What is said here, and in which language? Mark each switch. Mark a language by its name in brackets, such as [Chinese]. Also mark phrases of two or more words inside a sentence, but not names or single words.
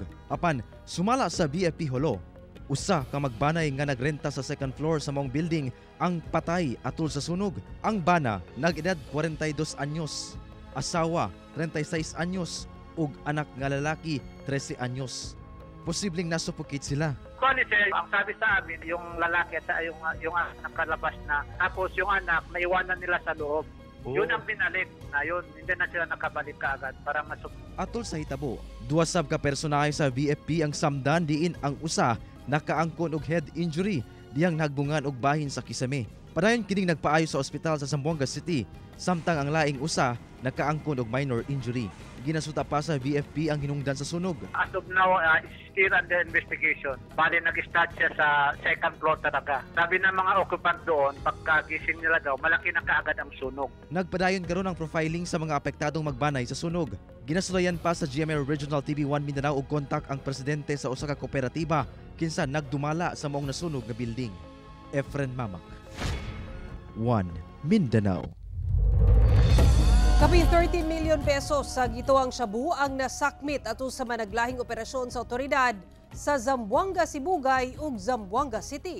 [Cebuano] Apan sumala sa BFP Hulo, usa ka magbanay nga nagrenta sa [English] second floor [Cebuano] sa maong building ang patay atol sa sunog. Ang bana nag-edad 42 anyos, asawa 36 anyos ug anak nga lalaki 13 anyos. [Filipino] Posibleng nasupukit sila. Sir, ang sabi sa amin, yung lalaki at yung anak kalabas na, tapos yung anak, naiwanan nila sa loob. Oh. Yun ang pinalit na yun, hindi na sila nakabalik kaagad para masuk. [Cebuano] Atol sa hitabo, duwa sab ka personahe sa BFP ang samdan diin ang usa nakaangkon og [English] head injury [Cebuano] diyang nagbungan og bahin sa kisame. Padayon kining nagpaayo sa ospital sa Zamboanga City, samtang ang laing usa nakaangkon og [English] minor injury. [Cebuano] Ginasuta pa sa BFP ang hinungdan sa sunog. [English] As of now, still under investigation. [Filipino] Bali nag-start siya sa [English] second floor [Filipino] talaga. Sabi ng mga occupant doon, pagkagising nila daw, malaki na kaagad ang sunog. [Cebuano] Nagpadayon karon ang profiling sa mga apektadong magbanay sa sunog. Ginasulayan pa sa GMA Regional TV 1 Mindanao og kontak ang presidente sa usa ka kooperatiba kinsa nagdumala sa maong nasunog nga building. Efren Mamak. 1 Mindanao. Kapin 30 million pesos sa gituang shabu ang nasakmit ato sa managlahing operasyon sa otoridad sa Zamboanga, Sibugay ug Zamboanga City.